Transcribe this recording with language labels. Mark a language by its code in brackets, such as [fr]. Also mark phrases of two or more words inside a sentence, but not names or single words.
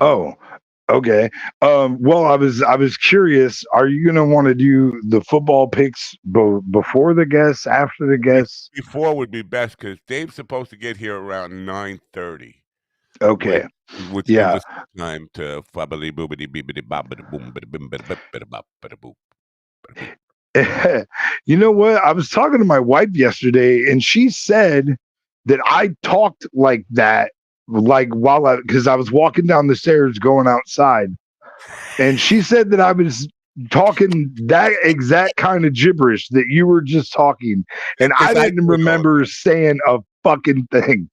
[en] Oh, okay. Well, I was curious. Are you going to want to do the football picks before the guests, after the guests? Before would be best because Dave's supposed to get here around 9:30, Okay. which gives Yeah. us time to fabbly boobity beebity bobbity boom bada bim bada bip bada bop bada boop. You know what? I was talking to my wife yesterday, and she said that I talked like that, like because I was walking down the stairs going outside, and she said that I was talking that exact kind of gibberish that you were just talking, and I didn't remember saying a fucking thing.